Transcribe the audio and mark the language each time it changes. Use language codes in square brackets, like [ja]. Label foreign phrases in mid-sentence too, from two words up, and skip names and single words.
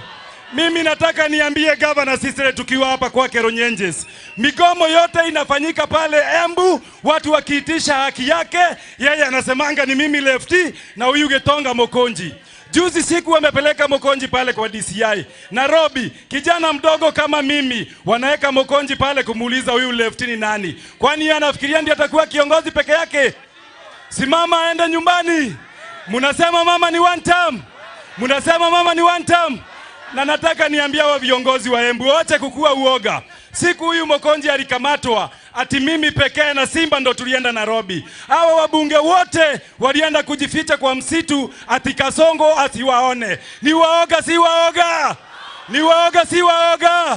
[sw] Mimi nataka niambie Governor Sisire tukiwa hapa kwake Runyenjes, migomo yote inafanyika pale Embu, watu wakiitisha haki yake, yeye anasemanga ni mimi Lefty na huyu Getonga Mukunji. Juzi siku wamepeleka Mukunji pale kwa DCI Nairobi, kijana mdogo kama mimi, wanaweka Mukunji pale kumuuliza huyu Lefty ni nani. Kwani anafikiria ndiye atakuwa kiongozi peke yake? Simama aende nyumbani. Munasema mama ni [en] one term. [sw] Munasema mama ni [en] one term. [sw] Na nataka niambia wa viongozi wa Embu wote kukua uoga. Siku huyu Mukunji alikamatwa, ati mimi pekee na Simba ndo tulienda Nairobi. Hawa wabunge wote walienda kujificha kwa msitu, ati Kasongo asiwaone. Ni waoga si waoga? Ni waoga si waoga?